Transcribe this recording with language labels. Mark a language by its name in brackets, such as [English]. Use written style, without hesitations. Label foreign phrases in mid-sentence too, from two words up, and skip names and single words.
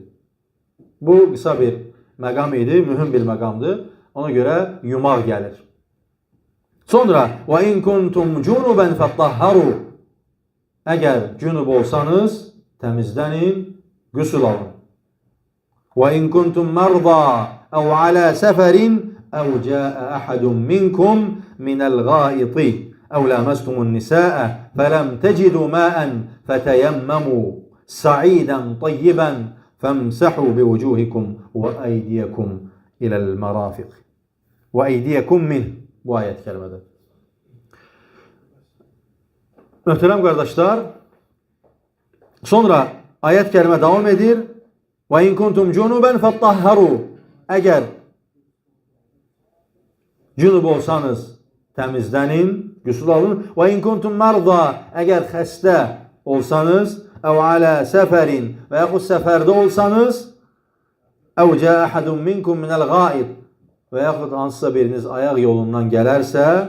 [Azerbaijani] Bu qısa bir məqam idi, mühüm bir məqamdır. Ona görə yumaq gəlir. [Arabic] Sonra وإن كنتم جنبا فاطهروا. [Azerbaijani] Əgər cünub olsanız təmizlənin, qüsl alın. [Arabic] وإن كنتم مرضى أو على سفر أو جاء أحد منكم من الغائط أو لامستم النساء فلم تجدوا ماء فتيمموا صعيدا طيبا فامسحوا بوجوهكم وأيديكم إلى المرافق وأيديكم منه. [Azerbaijani] Bu ayet kelimedir. Möhtərəm qardaşlar, sonra ayet kelime devam edir. [Arabic] وإن كنتم جنبا فاطهروا. [Azerbaijani] Əgər cünub olsanız təmizlənin, qüsl alın. [Arabic] وإن كنتم مرضى, [Azerbaijani] əgər xəstə olsanız, [Arabic] أو على سفر [Azerbaijani] və yaxud səfərdə olsanız, [Arabic] أو جاء أحد منكم من الغائط [Azerbaijani] və yaxud hansısa biriniz ayaq yolundan gələrsə,